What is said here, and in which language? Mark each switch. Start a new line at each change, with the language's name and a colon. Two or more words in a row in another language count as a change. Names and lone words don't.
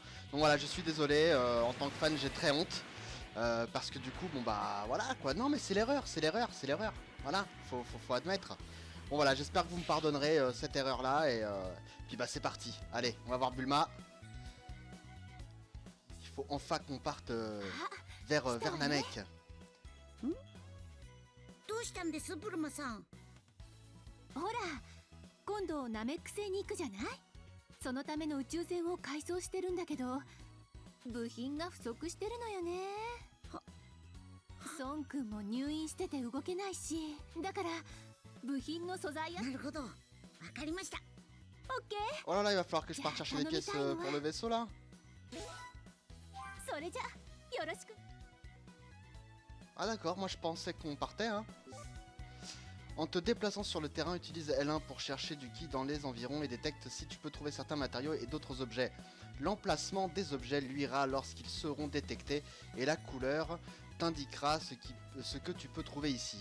French: Donc voilà, je suis désolé, en tant que fan j'ai très honte. Parce que du coup, voilà quoi, non mais c'est l'erreur. Voilà, faut admettre. Bon voilà, j'espère que vous me pardonnerez cette erreur là et puis c'est parti. Allez, on va voir Bulma. Il faut enfin qu'on parte vers Namek.
Japanese: どうしたんですブルマさん。ほら、今度ナメック星に行くじゃない。そのための宇宙船を改装してるんだけど、部品が不足してるのよね。孫くんも入院してて動けないし、だから部品の素材や。なるほど、わかりました。オッケー。
French: Oh là là, il va falloir que je parte chercher des pièces pour le vaisseau là.
Japanese: それじゃよろしく。
French: Ah d'accord, moi je pensais qu'on partait hein. En te déplaçant sur le terrain, utilise L1 pour chercher du ki dans les environs et détecte si tu peux trouver certains matériaux et d'autres objets. L'emplacement des objets luira lorsqu'ils seront détectés et la couleur t'indiquera ce que tu peux trouver ici.